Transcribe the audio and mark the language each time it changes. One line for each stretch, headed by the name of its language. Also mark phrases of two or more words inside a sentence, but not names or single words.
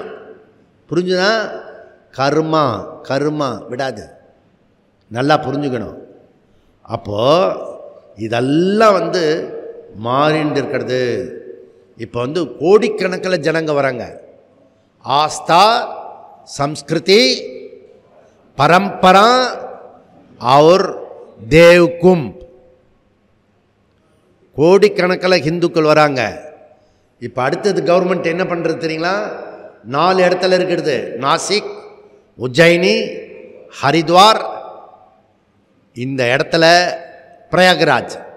Tamil: புரிஞ்சுனா? கருமா விடாது. நல்லா புரிஞ்சுக்கணும். அப்போது இதெல்லாம் வந்து மாறிண்டு இருக்கிறது. இப்போ வந்து கோடிக்கணக்கில் ஜனங்க வராங்க. ஆஸ்தா,
Hindi: संस्कृति, परंपरा और देव कुंभ,
Tamil: கோடிக்கணக்கில் ஹிந்துக்கள் வராங்க. இப்போ அடுத்தது கவர்மெண்ட் என்ன பண்ணுறது தெரியுங்களா? 4 இடத்துல இருக்கிறது, நாசிக், உஜ்ஜயினி, ஹரித்வார், இந்த இடத்துல பிரயாகராஜ்.